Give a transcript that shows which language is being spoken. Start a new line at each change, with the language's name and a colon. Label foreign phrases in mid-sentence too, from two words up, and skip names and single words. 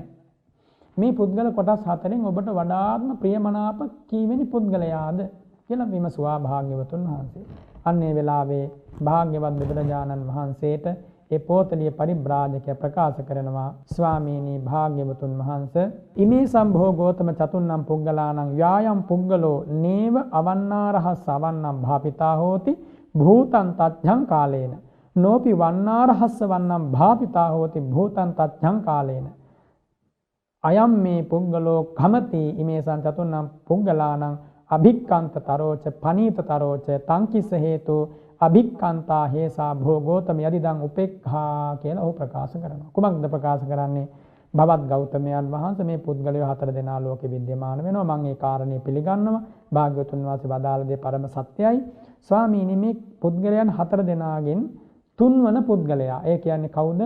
Sinhala: මේ පුද්ගල කොටස් හතරෙන් ඔබට වඩාත්ම ප්‍රියමනාප කීවෙනි පුද්ගලයාද කියලා විමසුවා භාග්‍යවතුන් වහන්සේ. අන්නේ වෙලාවේ භාග්‍යවත් බුදුරජාණන් වහන්සේට ඒ පොතලිය පරිබ්‍රාජකයා ප්‍රකාශ කරනවා ස්වාමීනි භාග්‍යවතුන් වහන්සේ
Pali: ඉමේ සම්භෝ ගෝතම චතුන්නම් පුද්ගලාණං යායම් පුද්ගලෝ නේව අවන්නාරහස් අවන්නම් භාපිතා හෝති භූතං තච්ඡං කාලේන නෝපි වන්නාරහස්ස වන්නම් භාපිතා හෝති භූතං තච්ඡං කාලේන අයම් මේ පුද්ගලෝ කමති ඉමේ සංචතුන්නම් පුද්ගලාණං අභික්ඛන්තතරෝච පනීතතරෝච තංකිස හේතු අභික්ඛන්තා හේසා භෝගෝතම යදිදං උපේක්ඛා
Sinhala: කියලා ඔහු ප්‍රකාශ කරනවා. කුමක්ද ප්‍රකාශ කරන්නේ? භවත් ගෞතමයන් වහන්සේ මේ පුද්ගලයෝ හතර දෙනා ලෝකෙ විද්‍යමාන වෙනවා. මම ඒ කාරණේ පිළිගන්නවා. භාග්‍යවතුන් වහන්සේ වදාළ දේ පරම සත්‍යයි. ස්වාමීනි මේ පුද්ගලයන් හතර දෙනාගෙන් තුන්වන පුද්ගලයා. ඒ කියන්නේ කවුද?